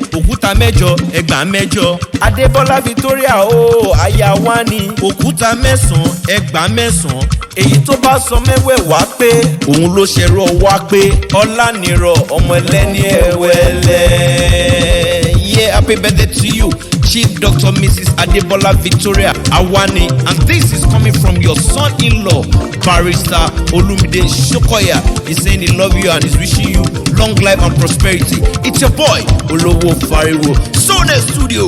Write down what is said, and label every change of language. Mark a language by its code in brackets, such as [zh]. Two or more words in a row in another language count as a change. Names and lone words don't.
[yo] Òkúta mẹ́jọ, ẹgbàá mẹ́jọ. Adébọ́lá Victoria o, aya wa ni. Òkúta mẹ́sàn-án, ẹgbàá mẹ́sàn-án. Èyí tó bá sọ mẹ́wẹ̀ẹ̀wá pé òun ló ṣẹ̀rọ wá pé. Ọlánìrọ̀ ọmọ ẹlẹ́ni ẹ̀wẹ̀lẹ̀. [en] Yeah, happy birthday to you. Chief Doctor Missus Adebola Victoria Awani, and this is coming from your son-in-law, Barrister Olumide Shokoya. He's saying he love you and he's wishing you long life and prosperity. It's your boy, Olowo Fariwo. Sone Studio.